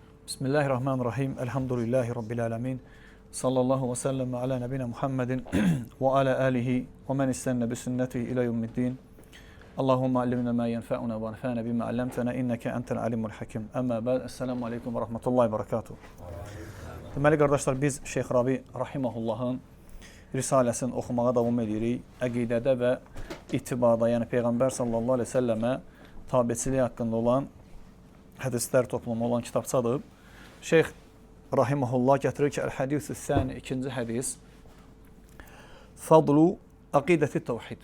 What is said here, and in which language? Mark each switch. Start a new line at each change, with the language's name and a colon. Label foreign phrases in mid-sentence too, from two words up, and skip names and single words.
Arabic: بسم الله الرحمن الرحيم. الحمد لله رب العالمين. صلى الله وسلم على نبينا محمد وعلى آله ومن استن بسنته إلى يوم الدين. اللهم علمنا ما ينفعنا وانفعنا بما علمتنا إنك أنت العليم الحكيم. أما بعد. السلام عليكم ورحمة الله وبركاته.
Azerbaijani: Deməli qardaşlar, biz Şeyx Rabi rahimehullahın risaləsini oxumağa davam edirik. Əqidədə və ittibada, yəni Peyğəmbər
Arabic: صلى الله عليه وسلم
Azerbaijani: tabiçiliyi haqqında olan hədislər toplumu olan kitabçadır. Şeyx rahimehullah gətirir ki, Əl-Hədisü Səni, ikinci hədis, Fadlu Aqidəti Təvhid.